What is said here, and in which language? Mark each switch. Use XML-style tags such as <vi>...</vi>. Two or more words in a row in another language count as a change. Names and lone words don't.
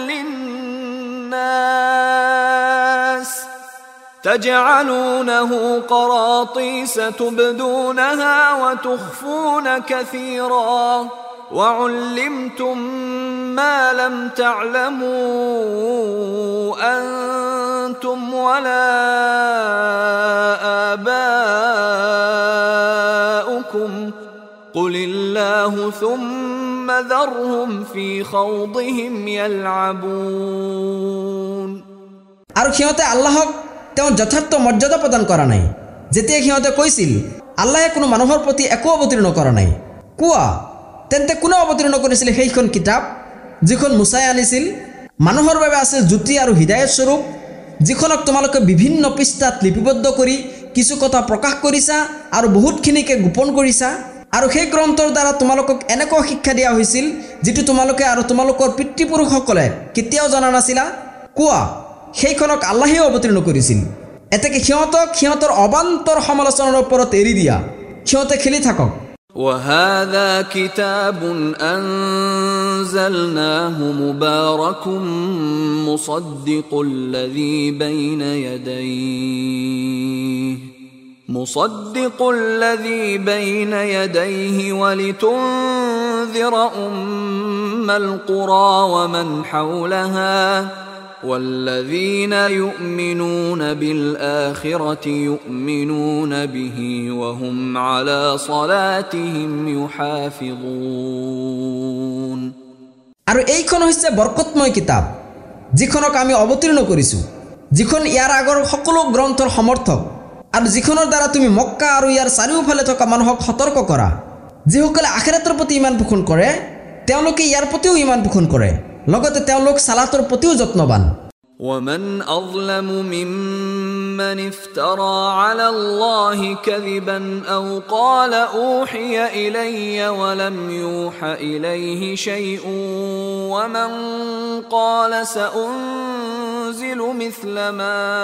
<ar>للناس تجعلونه قراطيس تبدونها وتخفون كثيرا وعلمتم ما لم تعلموا أنتم ولا آباؤكم قل الله ثم ذرهم في خوضهم يلعبون.</ar> <as>আৰু সিহঁতে আল্লাহক তেওঁ যথাৰ্থ মৰ্যাদা প্ৰদান কৰা নাই যেতিয়া সিহঁতে কৈছিল আল্লাহে কোনো মানুহৰ প্ৰতি একো অৱতীৰ্ণ কৰা নাই। কোৱা তেন্তে কোনে অৱতীৰ্ণ কৰিছিল সেইখন কিতাপ যিখন মুছাই আনিছিল? মানুহৰ বাবে আছিল জ্যোতি আৰু হৃদায়ত স্বৰূপ, যিখনক তোমালোকে বিভিন্ন পৃষ্ঠাত লিপিবদ্ধ কৰি কিছু কথা প্ৰকাশ কৰিছা আৰু বহুতখিনিকে গোপন কৰিছা। আৰু সেই গ্ৰন্থৰ দ্বাৰা তোমালোকক এনেকুৱা শিক্ষা দিয়া হৈছিল যিটো তোমালোকে আৰু তোমালোকৰ পিতৃপুৰুষসকলে কেতিয়াও জনা নাছিলা। কোৱা সেইখনক আল্লাহে অৱতীৰ্ণ কৰিছিল। এতেকে সিহঁতক সিহঁতৰ অবান্তৰ সমালোচনাৰ ওপৰত এৰি দিয়া, সিহঁতে খেলি থাকক।</as> <ar>وهذا كتاب أنزلناه مبارك مصدق الذي بين يديه ولتنذر أم القرى ومن حولها والذين يؤمنون بالآخرة يؤمنون به وهم على صلاتهم يحافظون.</ar> <as>আৰু এইখন হৈছে বৰকতময় কিতাপ যিখনক আমি অৱতীৰ্ণ কৰিছোঁ, যিখন ইয়াৰ আগৰ সকলো গ্ৰন্থৰ সমৰ্থক আৰু যিখনৰ দ্বাৰা তুমি মক্কা আৰু ইয়াৰ চাৰিওফালে থকা মানুহক সতৰ্ক কৰা। যিসকলে আখিৰাতৰ প্ৰতি ইমান পোষণ কৰে তেওঁলোকে ইয়াৰ প্ৰতিও ইমান পোষণ কৰে, লগতে তেওঁলোক সালাতৰ প্ৰতিও যত্নবান।</as> <ar>ومن أظلم ممن افترى على الله كذبا أو قال أوحي إلي ولم يوح إليه شيء ومن قال سأنزل مثل ما</ar>